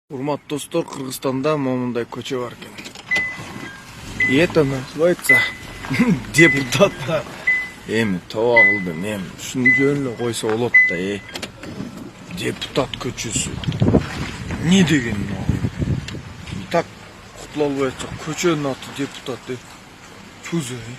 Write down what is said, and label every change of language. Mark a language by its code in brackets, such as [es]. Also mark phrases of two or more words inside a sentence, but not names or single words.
[ky] Урматтуу достор, Кыргызстанда момундай көчө бар экен. [ru] И это называется депутаттар. [ky] Эми тоба кылдым, эми ушуну жөн эле койсо болот да, депутат көчөсү. Не деген мына? Так кутула албай атса, көчөнүн аты депутат. Туз.